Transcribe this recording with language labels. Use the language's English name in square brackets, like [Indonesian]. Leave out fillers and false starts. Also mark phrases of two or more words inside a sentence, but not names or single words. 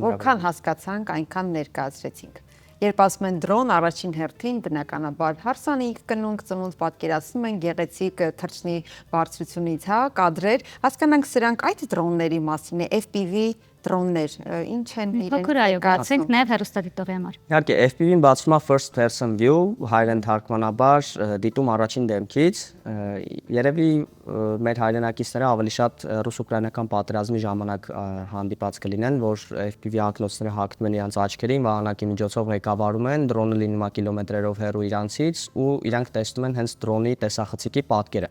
[Armenian] Որքան հասկացանք, այնքան ներկայացրեցինք։ Երբ ասում են դրոն, առաջին հերթին բնականաբար հարսանիք, կնունք, ծնունդ պատկերացնում են գեղեցիկ թռչնի բարձրությունից, հա, կադրեր, հասկանանք սրանք այդ դրոնների մասին է, FPV դրոններ, ինչ են իրենք կացենք նաև հեռուստադիտողի համար։ Իհարկե, FPV-ն բացվում է [English] first person view, [Armenian] հայերեն թարգմանաբար դիտում առաջին դեմքից, երևի մեր հայրենակիցները ավելի շատ ռուս-ուկրաինական պատերազմի ժամանակ հանդիպած կլինեն, որ FPV ակնոցները հագնում են իրենց աչքերին, վահանակի միջոցով ղեկավարում են, դրոնը լինում է կիլոմետրերով հեռու իրանցից ու իրանք տեսնում են հենց դրոնի տեսախցիկի պատկերը։